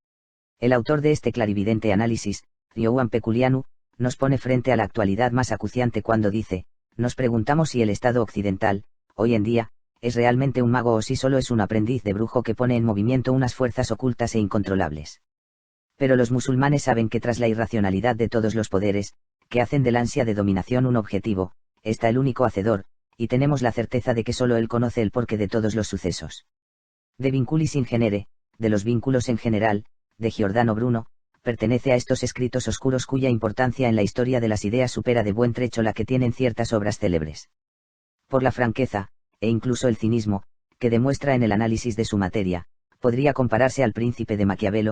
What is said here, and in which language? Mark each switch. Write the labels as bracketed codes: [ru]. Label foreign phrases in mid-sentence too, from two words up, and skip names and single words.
[es] El autor de este clarividente análisis, Ioan Peculianu, nos pone frente a la actualidad más acuciante cuando dice: nos preguntamos si el Estado occidental, hoy en día, es realmente un mago o si solo es un aprendiz de brujo que pone en movimiento unas fuerzas ocultas e incontrolables. Pero los musulmanes saben que tras la irracionalidad de todos los poderes, que hacen del ansia de dominación un objetivo, está el único hacedor, y tenemos la certeza de que solo él conoce el porqué de todos los sucesos. De vinculis in genere, de los vínculos en general, de Giordano Bruno, pertenece a estos escritos oscuros cuya importancia en la historia de las ideas supera de buen trecho la que tienen ciertas obras célebres. Por la franqueza, e incluso el cinismo, que demuestra en el análisis de su materia, podría compararse al Príncipe de Maquiavelo.